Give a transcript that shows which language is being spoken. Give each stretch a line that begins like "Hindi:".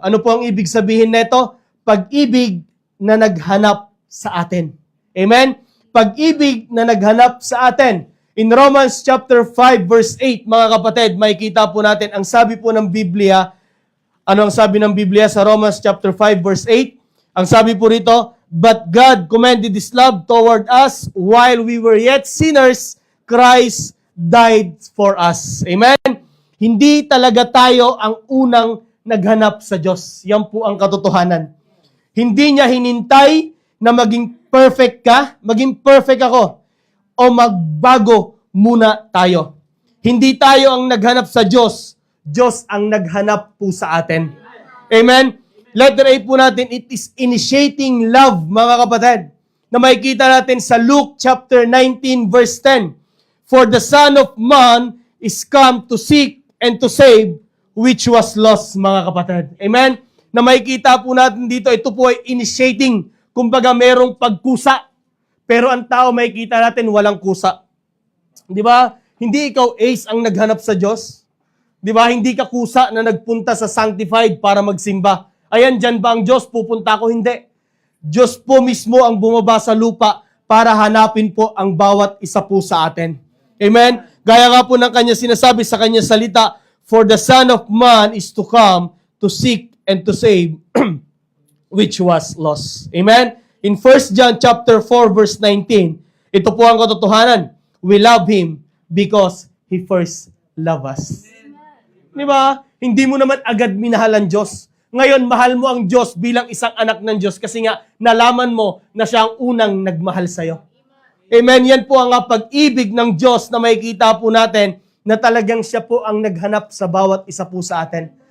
Filipino: Ano po ang ibig sabihin nito? Pag-ibig na naghanap sa atin. Amen? Pag-ibig na naghanap sa atin.
English: In Romans chapter 5 verse 8,
Filipino: mga kapatid, makikita po natin ang sabi po ng Biblia. Ano ang sabi ng Biblia sa Romans chapter 5 verse 8? Ang sabi po rito,
English: but God commended His love toward us while we were yet sinners, Christ died for us. Amen?
Filipino: Hindi talaga tayo ang unang naghanap sa Diyos. Yan po ang katotohanan. Hindi niya hinintay na maging perfect ka, maging perfect ako, o magbago muna tayo. Hindi tayo ang naghanap sa Diyos. Diyos ang naghanap po sa atin. Amen? Letter A po natin,
English: it is initiating love,
Filipino: mga kapatid, na makikita natin sa Luke chapter 19 verse 10.
English: For the Son of Man is come to seek and to save which was lost,
Filipino: mga kapatid. Amen? Na makikita po natin dito, ito po ay initiating. Kumbaga merong pagkusa. Pero ang tao makikita natin walang kusa. Di ba? Hindi ikaw ace ang naghanap sa Diyos. Di ba? Hindi ka kusa na nagpunta sa sanctified para magsimba. Ayan, dyan ba ang Diyos? Pupunta ako? Hindi. Diyos po mismo ang bumaba sa lupa para hanapin po ang bawat isa po sa atin. Amen? Gaya nga po ng kanya sinasabi sa kanya salita,
English: for the Son of Man is to come to seek and to save which was lost. Amen? In 1 John chapter 4 verse 19,
Filipino: ito po ang katotohanan.
English: We love Him because He first loved us.
Filipino: Di ba? Hindi mo naman agad minahal ang Diyos. Ngayon, mahal mo ang Diyos bilang isang anak ng Diyos kasi nga nalaman mo na siya ang unang nagmahal sa'yo. Amen? Yan po ang pag-ibig ng Diyos na makikita po natin na talagang siya po ang naghanap sa bawat isa po sa atin.